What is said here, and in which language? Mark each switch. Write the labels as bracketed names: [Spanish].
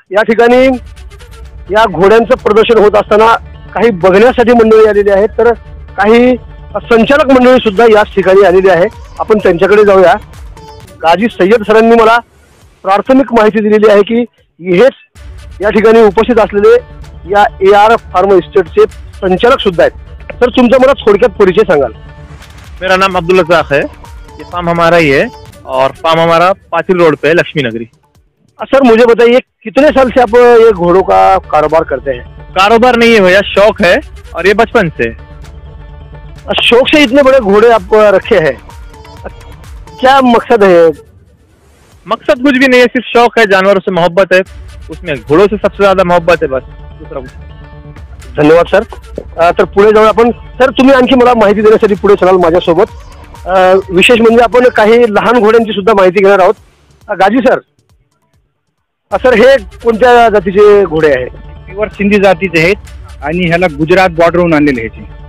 [Marathi] या ठिकाणी या घोड्यांचं प्रदर्शन होत असताना काही बघण्यासाठी मंडळी आलेली आहेत, तर काही संचालक मंडळी सुद्धा याच ठिकाणी आलेली आहे. आपण त्यांच्याकडे जाऊया. गाजी सय्यद सरांनी मला प्राथमिक माहिती दिलेली आहे की हेच या ठिकाणी उपस्थित असलेले या AR फार्म इस्टेटचे संचालक सुद्धा आहेत. तर तुमचा मला थोडक्यात परिचय सांगाल? [Hindi] मेरा नाम अब्दुल रज़ाक है. ये फार्म हमारा ही है और फार्म हमारा पाटिल रोड पे है, लक्ष्मी नगरी। सर मुझे बताइए कितने साल से आप ये घोड़ों का कारोबार करते हैं? कारोबार नहीं है भैया, शौक है और ये बचपन से। शौक से इतने बड़े घोड़े आप रखे हैं, क्या मकसद है? मकसद कुछ भी नहीं है, सिर्फ शौक है, जानवरों से मोहब्बत है, उसमें घोड़ों से सबसे ज्यादा मोहब्बत है, बस दूसरा कुछ। [Marathi] धन्यवाद सर. तर पुढे जाऊया आपण. सर तुम्ही आणखी मला माहिती देण्यासाठी पुढे चलाल माझ्यासोबत. विशेष म्हणजे आपण काही लहान घोड्यांची सुद्धा माहिती घेणार आहोत. गाजी सर, सर हे कोणत्या जातीचे घोडे आहेत? प्युअर सिंधी जातीचे आहेत आणि ह्याला गुजरात बॉर्डरहून आणलेले ह्याची.